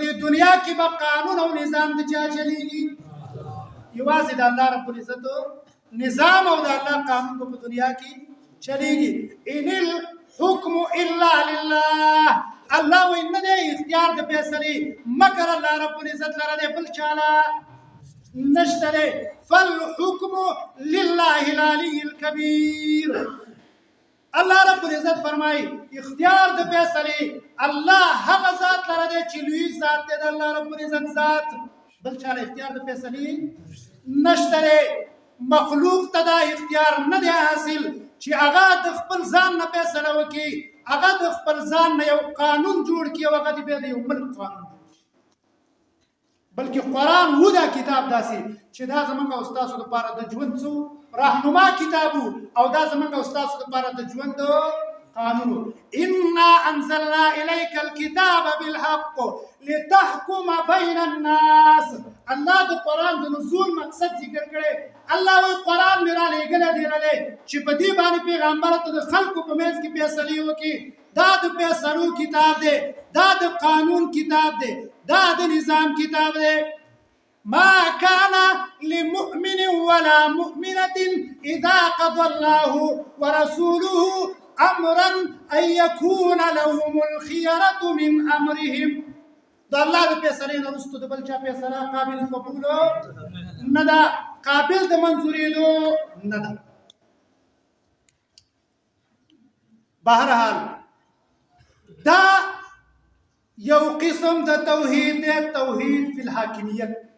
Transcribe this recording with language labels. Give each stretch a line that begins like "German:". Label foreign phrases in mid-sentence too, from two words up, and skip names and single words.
Pashto: دنیا کې به قانون او نظام د چا چلیږي؟ یوازې د
Arabic: الله رب العزت
Pashto: نظام او د الله قانون په دنیا کې چلیږي.
Arabic: ان الحكم الا لله.
Pashto: الله وایي نه دی اختیار د فیصلې مگر
Arabic: الله رب العزت
Pashto: لره دی، بل چاله نشته دی.
Arabic: فالحكم لله العلي الكبير. الله رب العزت
Pashto: فرمایي اختیار د فیصلې الله هغه ذات لره دی چې لوی ذات دی، د
Arabic: الله رب العزت
Pashto: ذات. بل چاله اختیار د فیصلې نشته دی. مخلوق ته دا اختیار نه دی حاصل چې هغه د خپل ځان نه فیصله وکړي، هغه د خپل ځان نه یو قانون جوړ کړي او هغه د بیا د یو بل قانون، بلکې قرآن و دا کتاب داسې چې دا زمونږ او ستاسو لپاره د ژوند څو راهنما کتاب او دا زمونږ او ستاسو لپاره د ژوند قانون.
Arabic: انا انزلنا الیک الکتاب بالحق لتحکم بین الناس.
Pashto: الله د قرآن د نزول مقصد ذکر کړي. الله وایي قرآن مې را لېږلی دی چې په دې باندې پیغمبر ته د خلکو په منځ کې فیصلې وکړي. دا د فیصلو کتاب دی، دا د قانون کتاب دی، دا د نظام کتاب دی.
Arabic: ما كان لمؤمن ولا مؤمنة إذا قضى الله ورسوله أمرا أن يكون لهم الخيرة من أمرهم.
Pashto: دا الله د فیصلې نه وروسته د بل چا فیصله قابل قبولو نه ده، قابل د منظورېدو نه ده. بهرحال دا یو قسم د توحید دی،
Arabic: توحید فی الحاکمیت.